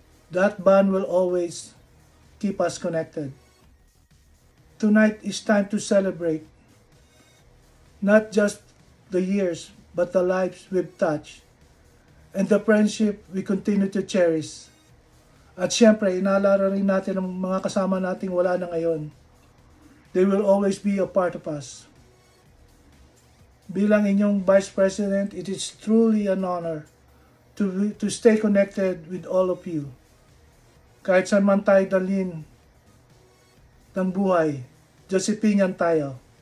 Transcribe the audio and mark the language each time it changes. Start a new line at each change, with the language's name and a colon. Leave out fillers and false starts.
English: That bond will always keep us connected. Tonight is time to celebrate not just the years, but the lives we've touched and the friendship we continue to cherish.
Filipino: At syempre, inaalala rin natin ang mga kasama nating wala na ngayon.
English: They will always be a part of us.
Filipino: Bilang inyong
English: Vice President, it is truly an honor to stay connected with all of you.
Filipino: Kahit saan man tayo dalhin ng buhay, Josephinian tayo.